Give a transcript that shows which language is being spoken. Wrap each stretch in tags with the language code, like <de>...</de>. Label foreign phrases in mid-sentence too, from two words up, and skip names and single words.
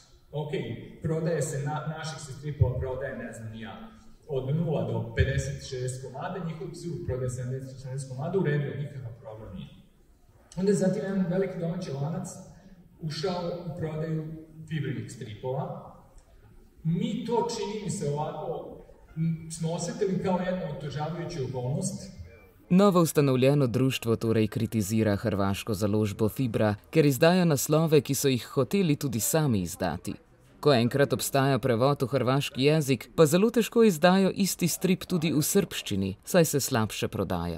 <sr>Ok, prodaje se, naših se stripova prodaje, ne znam ni ja, od 0 do 50-60 komada, njihov psu prodaje 70-80 komada, u redu, nikakav problem nije. Onda je zatim jedan veliki domaći lanac ušao u prodaju fibrenih stripova. Mi to, čini mi se ovako, smo osetili kao jednu otežavajuću okolnost.</sr> <sl>Novo ustanovljeno društvo torej kritizira hrvaško založbo Fibra, ker izdaja naslove, ki so jih hoteli tudi sami izdati. Ko enkrat obstaja prevod v hrvaški jezik, pa zelo težko izdajo isti strip tudi v srbščini, saj se slabše prodaja.</sl>